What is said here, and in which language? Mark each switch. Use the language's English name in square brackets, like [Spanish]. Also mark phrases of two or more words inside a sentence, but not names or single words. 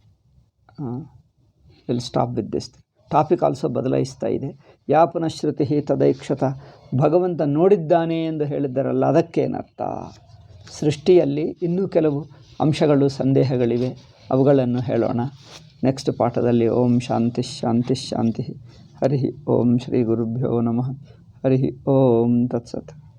[English] will stop with this. topic also [Kannada] ಬದಲಾಯಿಸ್ತಾ ಇದೆ. ಯಾ ಪುನಃಶ್ರುತಿ ತದೈಕ್ಷತ, ಭಗವಂತ ನೋಡಿದ್ದಾನೆ ಎಂದು ಹೇಳಿದ್ದಾರಲ್ಲ, ಅದಕ್ಕೇನರ್ಥ? ಸೃಷ್ಟಿಯಲ್ಲಿ ಇನ್ನೂ ಕೆಲವು ಅಂಶಗಳು, ಸಂದೇಹಗಳಿವೆ, ಅವುಗಳನ್ನು ಹೇಳೋಣ ನೆಕ್ಸ್ಟ್ ಪಾಠದಲ್ಲಿ. [Sanskrit] ಓಂ ಶಾಂತಿ ಶಾಂತಿ ಶಾಂತಿ. ಹರಿ ಓಂ ಶ್ರೀ ಗುರುಭ್ಯೋ ನಮಃ. ಹರಿ ಓಂ ತತ್ಸತ್.